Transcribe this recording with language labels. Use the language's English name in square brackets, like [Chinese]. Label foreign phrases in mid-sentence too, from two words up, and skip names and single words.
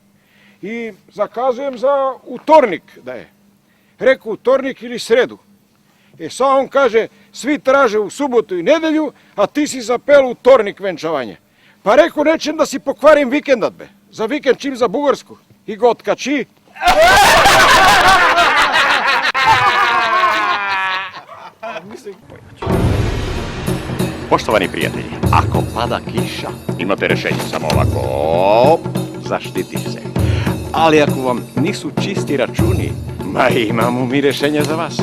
[Serbian] И закажем за уторник да е. Реко, уторник или среду. И са он каже, сви траже у суботу и неделју, а ти си запел уторник венчавање. Па реко, нечем да си покварим викендат, бе. За викенд чим за бугарско. И го откачи. Poštovani prijatelji, ako pada kiša, imate rešenje samo ovako, zaštitiš se. Ali ako vam nisu čisti računi, ma imamo mi rešenje za vas.